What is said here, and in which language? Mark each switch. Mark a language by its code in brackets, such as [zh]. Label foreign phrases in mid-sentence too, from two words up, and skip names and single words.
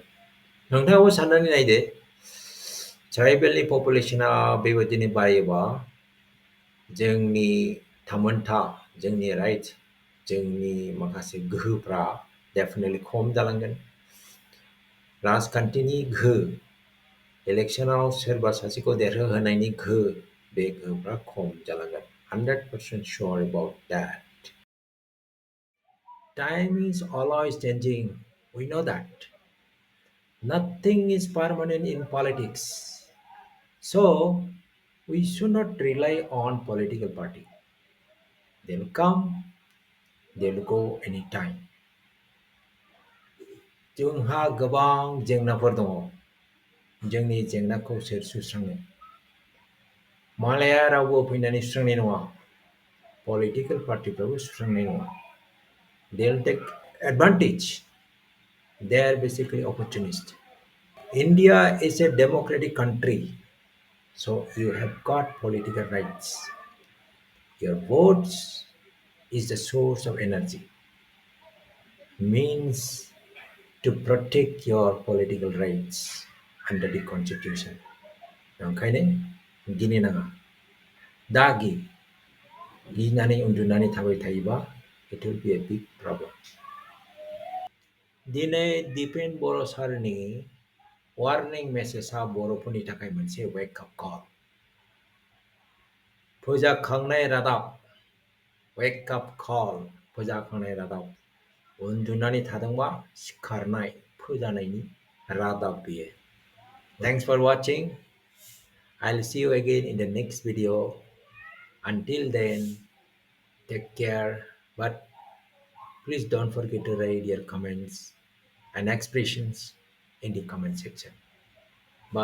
[brx] नोंथाङाबो साननानै नायदो, ट्राइबेलनि पपुलेशना बेबायदिनो बायोबा जोंनि थामोनथा, जोंनि राइट, जोंनि माखासे गोहोफ्रा डेफिनेटलि खम जालांगोन। राजखान्थिनि गोहो, इलेक्शनाव सोरबा सासेखौ देरहोहोनायनि गोहो, बे गोहोफ्रा खम जालांगोन। [en] 100% sure about that. Time is always changing. We know that. Nothing is permanent in politics. So, we should not rely on political party. They'll come, they'll go anytime. [brx] जोंहा गोबां जेंनाफोर दङ। जोंनि जेंनाखौ सोर सुस्रांनो? मालाया रावबो फैनानै सुस्रांनाय नङा। [en] Political partyफ्राबो [brx] सुस्रांनाय नङा। [en] They'll take advantage. They're basically opportunists. India is a democratic country, so you have got political rights. Your votes is the source of energy, means to protect your political rights under the constitution. [brx] ओंखायनो गिनो नाङा। दा गिनानै उन्दुनानै थाबाय थायोबा [en] it will be a big problem. [brx] दिनै दिपेन बर' सारनि [en] warning message [brx] बर'फोरनि थाखाय मोनसे [en] wake-up call. [brx] फोजाखांनाय रादाब, [en] wake-up call, [brx] फोजाखांनाय रादाब। उन्दुनानै थादोंबा सिखारनाय, फोजानायनि रादाब बेयो। [en] Thanks for watching. I'll see you again in the next video. Until then, take care. But please don't forget to write your comments and expressions in the comment section.